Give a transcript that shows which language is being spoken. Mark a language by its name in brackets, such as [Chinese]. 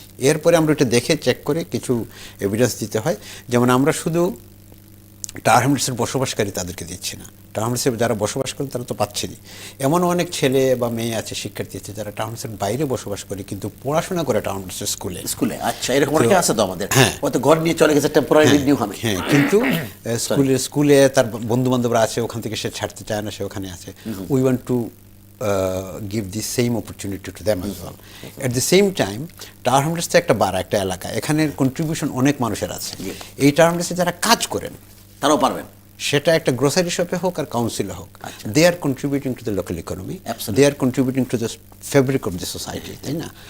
[Bangla] এরপরে আমরা ওটা দেখে চেক করে কিছু এভিডেন্স দিতে হয়। যেমন আমরা শুধু টাওয়ার হ্যামলেটসের বসবাসকারী তাদেরকে দিচ্ছি না, টাওয়ার হ্যামলেটসে যারা বসবাস করেন তারা তো পাচ্ছেনই। এমনও অনেক ছেলে বা মেয়ে আছে, শিক্ষার্থী আছে, যারা টাউন হ্যামলেটসের বাইরে বসবাস করে কিন্তু পড়াশোনা করে টাউন হ্যামলেটসের স্কুলে। আচ্ছা, এরকম অনেকে আছে তো আমাদের। হ্যাঁ, হয়তো ঘর নিয়ে চলে গেছে টেম্পোরারি নিউ হামে। হ্যাঁ, কিন্তু স্কুলে তার বন্ধু বান্ধবরা আছে, ওখান থেকে সে ছাড়তে চায় না, সে ওখানে আছে। [English] We want to give the same opportunity to them as well. At the same time, [Bangla] tower Hamlets একটা বাড়া, একটা এলাকা, এখানের কন্ট্রিবিউশন অনেক মানুষের আছে। এই টাওয়ার হ্যামলেটসে যারা কাজ করেন তারাও পারবেন, সেটা একটা গ্রোসারি শপে হোক আর কাউন্সিলে হোক, [English] they are contributing to the local economy, they are contributing to the fabric of the society, [Bangla] তাই না?